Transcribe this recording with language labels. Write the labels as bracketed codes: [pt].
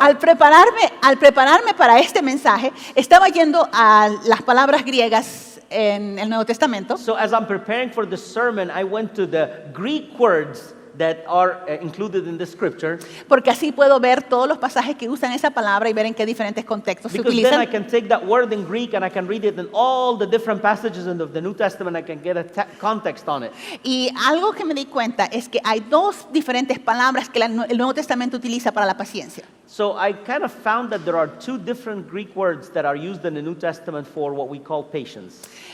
[es] al prepararme para este mensaje, estaba yendo a las palabras griegas en el Nuevo Testamento. [en] So as I'm preparing for the sermon, I went to the Greek words that are included in the scripture, [es] Porque así puedo ver todos los pasajes que usan esa palabra y ver en qué diferentes contextos se [en] because then I [es] utilizan. [en] can take that word in Greek and I can read it in all the different passages in the New Testament. I can get a context on it. [es] Y algo que me di cuenta es que hay dos diferentes palabras que el Nuevo Testamento utiliza para la paciencia. [en] So I kind of found that there are two different Greek words that are used in the New Testament for what we call patience.